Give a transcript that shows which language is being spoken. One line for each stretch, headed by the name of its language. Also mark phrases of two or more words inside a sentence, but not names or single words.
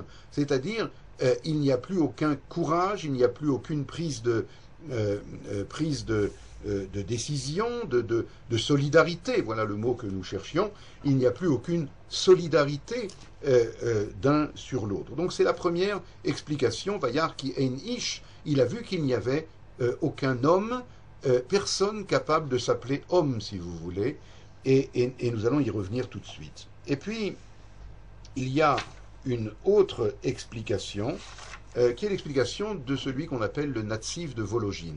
French: C'est-à-dire, il n'y a plus aucun courage, il n'y a plus aucune prise de décision, de solidarité, voilà le mot que nous cherchions, il n'y a plus aucune solidarité d'un sur l'autre. Donc c'est la première explication,
Hebrew: וירא כי אין איש,
French: il a vu qu'il n'y avait aucun homme, personne capable de s'appeler homme, si vous voulez, et nous allons y revenir tout de suite. Et puis, il y a une autre explication, qui est l'explication de celui qu'on appelle le Natziv de Volojine.